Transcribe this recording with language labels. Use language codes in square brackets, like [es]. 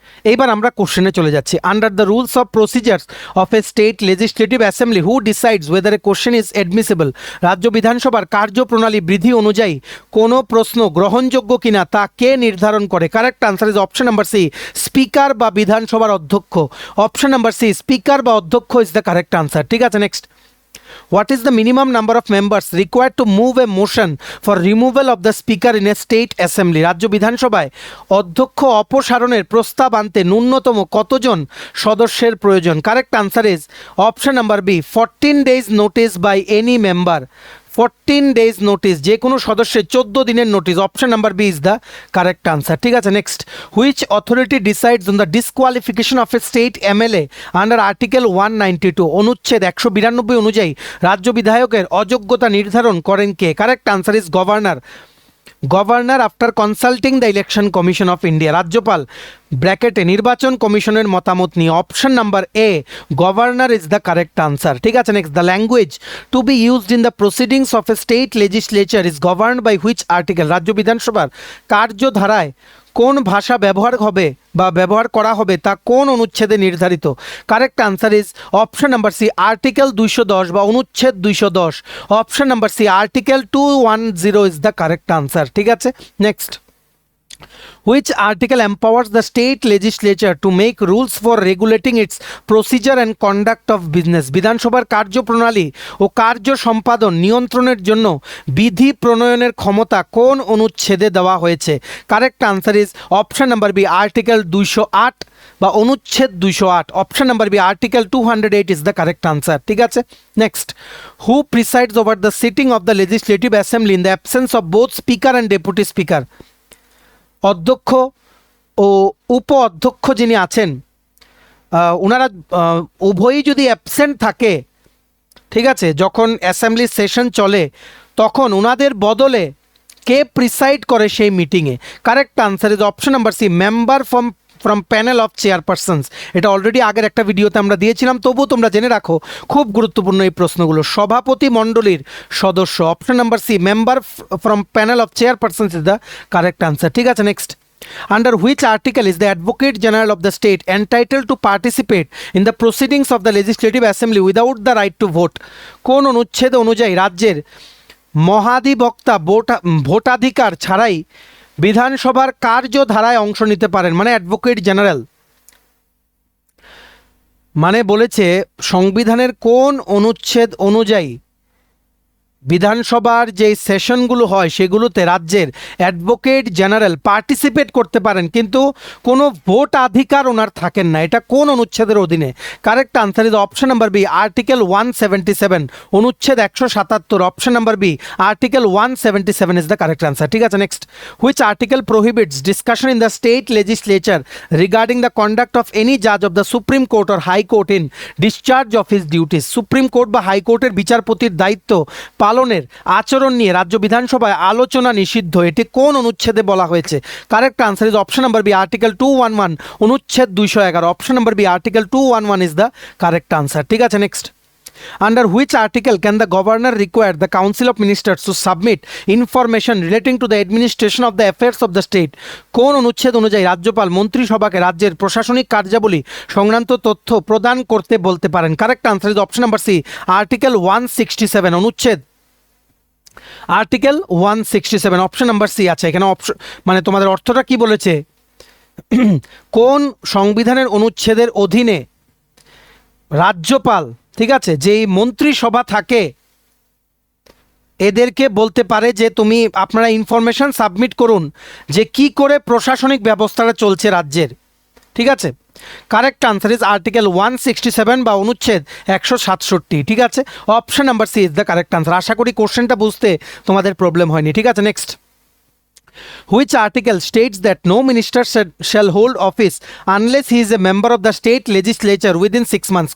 [bn] এইবার আমরা কোশ্চেনে চলে যাচ্ছি। [en] Under the rules of procedures of a state legislative assembly who decides whether a question is admissible? [bn] রাজ্য বিধানসভার কার্যপ্রণালী বিধি অনুযায়ী কোনো প্রশ্ন গ্রহণযোগ্য কিনা তা কে নির্ধারণ করে? [en] correct answer is option number C, speaker [bn] বা বিধানসভার অধ্যক্ষ। [en] option number C, speaker [bn] বা অধ্যক্ষ [en] Is the correct answer. [bn] ঠিক আছে, next. [en] What is the minimum number of members required to move a motion for removal of the speaker in a state assembly? [bn] রাজ্য বিধানসভায় অধ্যক্ষ অপসারণের প্রস্তাব আনতে ন্যূনতম কতজন সদস্যের প্রয়োজন? [en] Correct answer is option number B, 14 days notice by any member. 14 days notice, [bn] যে কোনো সদস্যের 14 দিনের notice. [en] Option number B is the correct answer. [bn] ঠিক আছে, [en] Next. Which authority decides on the disqualification of a state MLA under article 192? [bn] অনুচ্ছেদ 192 অনুযায়ী রাজ্য বিধায়কের অযোগ্যতা নির্ধারণ করেন কে? [en] Correct answer is governor. Governor after consulting the election commission of India. [bn] রাজ্যপাল ব্র্যাকেটে নির্বাচন কমিশনের মতামত নিয়ে। [en] Option number A, governor is the correct answer. [bn] ঠিক আছে, [en] Next. The language to be used in the proceedings of a state legislature is governed by which article? [bn] রাজ্য বিধানসভার কার্যধারায় কোন ভাষা ব্যবহার হবে বা ব্যবহার করা হবে তা কোন অনুচ্ছেদে নির্ধারিত? [en] correct answer is option number C, article 210 [bn] বা অনুচ্ছেদ 210। [en] Option number C, article 210 is the correct answer. [bn] ঠিক আছে, next. [en] Which article empowers the state legislature to make rules for regulating its procedure and conduct of business? [bn] বিধানসভার কার্যপ্রণালী ও কার্য সম্পাদন নিয়ন্ত্রণের জন্য বিধি প্রণয়নের ক্ষমতা কোন অনুচ্ছেদে দেওয়া হয়েছে? [en] correct answer is option number B, article 208 [bn] বা অনুচ্ছেদ 208। [en] Option number B, article 208 is the correct answer. [bn] ঠিক আছে, [en] Next. Who presides over the sitting of the legislative assembly in the absence of both speaker and deputy speaker? [bn] অধ্যক্ষ ও উপ অধ্যক্ষ যিনি আছেন ওনারা উভয়ই যদি অ্যাবসেন্ট থাকে, ঠিক আছে, যখন অ্যাসেম্বলি সেশন চলে তখন ওনাদের বদলে কে প্রিসাইড করে সেই মিটিংয়ে? [en] Correct answer is option number C, member from panel of chairpersons. [bn] এটা অলরেডি আগের একটা ভিডিওতে আমরা দিয়েছিলাম, তবুও তোমরা জেনে রাখো, খুব গুরুত্বপূর্ণ এই প্রশ্নগুলো। সভাপতি মণ্ডলীর সদস্য। [en] Option number C, member from panel of chairpersons is the correct answer. [bn] ঠিক আছে, next. [en] Under which article is the Advocate General of the state entitled to participate in the proceedings of the Legislative Assembly without the right to vote? [bn] কোন অনুচ্ছেদ অনুযায়ী রাজ্যের মহাধিবক্তা ভোটাধিকার ছাড়াই বিধানসভার কার্যধারায় অংশ নিতে পারেন? মানে অ্যাডভোকেট জেনারেল মানে বলেছে সংবিধানের কোন অনুচ্ছেদ অনুযায়ী বিধানসভার যে সেশনগুলো হয় সেগুলোতে রাজ্যের অ্যাডভোকেট জেনারেল পার্টিসিপেট করতে পারেন, কিন্তু কোনো ভোটাধিকার ওনার থাকেন না। এটা কোন অনুচ্ছেদের অধীনে? [en] Correct answer is option number B, article 177, অনুচ্ছেদ 177। Option number B, article 177 is the correct answer. [bn] ঠিক আছে, [en] Next. Which article প্রোহিবিটস discussion in the state legislature regarding the conduct of any Jaaz of the supreme court or high court in discharge of his duties? [bn] Supreme court বা হাইকোর্টের বিচারপতির দায়িত্ব পালনের আচরণ নিয়ে রাজ্য বিধানসভায় আলোচনা নিষিদ্ধ, এটি কোন অনুচ্ছেদে বলা হয়েছে? [en] Correct answer is option number B, article 211, অনুচ্ছেদ 211। Option number B, article 211 is the correct answer. [bn] ঠিক আছে, next. [en] Under which article can the governor require the council of ministers to submit information relating to the administration of the affairs of the state? [bn] কোন অনুচ্ছেদ অনুযায়ী রাজ্যপাল মন্ত্রিসভাকে রাজ্যের প্রশাসনিক কার্যাবলী সংক্রান্ত তথ্য প্রদান করতে বলতে পারেন? [en] Correct answer is option number C, article 167, অনুচ্ছেদ article 167। Option number C [bn] আছে এখানে। অপশন মানে তোমাদের অর্থটা কি বলেছে, কোন সংবিধানের অনুচ্ছেদের অধীনে রাজ্যপাল, ঠিক আছে, যেই মন্ত্রিসভা থাকে এদেরকে বলতে পারে যে তুমি আপনারা ইনফরমেশন সাবমিট করুন যে কি করে প্রশাসনিক ব্যবস্থাটা চলছে রাজ্যের। ঠিক আছে, [en] correct answer is article 167 [bn] বা অনুচ্ছেদ 167। ঠিক আছে, [en] Option number C is the correct answer. [bn] আশা করি কোশ্চেনটা বুঝতে তোমাদের প্রবলেম হয়নি। ঠিক আছে, next. [en] Which article states that no minister shall hold office unless he is a member of the state legislature within 6 months?